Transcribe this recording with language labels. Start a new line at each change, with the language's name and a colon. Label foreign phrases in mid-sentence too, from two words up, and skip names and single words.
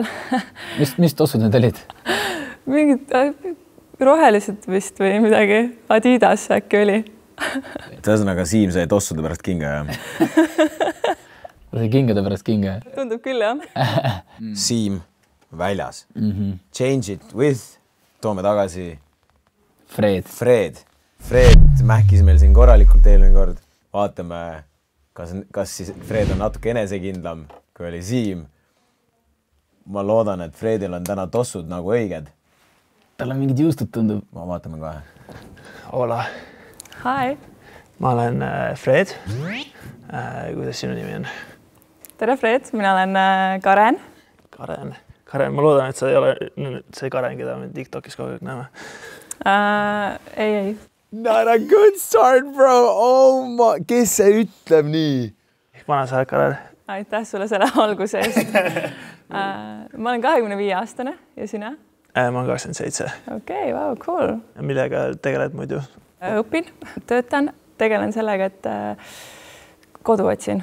Estonian: Mis tossud need olid? Mingid rohelised vist või midagi. Adidas äkki oli. Tõesõnaga Siim sai tossude pärast kinga, jah? Oli kingade pärast kinga? Tundub küll, jah. Siim väljas.
English: Change it with.
Estonian: Toome tagasi. Fred mähkis meil siin korralikult eelmine kord. Vaatame, kas siis Fred on natuke enesekindlam, kui oli Siim. Ma loodan, et Fredil on täna tossud nagu õiged. Tal on mingid juustud tundub. Ma vaatame kohe.
Spanish: Hola.
English: Hi.
Estonian: Ma olen Fred. Kuidas sinu nimi on? Tere, Fred. Mina olen Karen. Karen, ma loodan, et sa ei ole see Karen, keda me TikTokis kogu aeg näeme. Ei.
English: Not a good start, bro. Oh my,
Estonian: kes see ütleb nii? Vana sa oled, Karen. Aitäh sulle selle alguse eest. Ma olen 25-aastane ja sina? Ma olen 27. Okei,
English: wow, cool.
Estonian: Millega tegeled muidu? Õpin, töötan, tegelen sellega, et kodu otsin.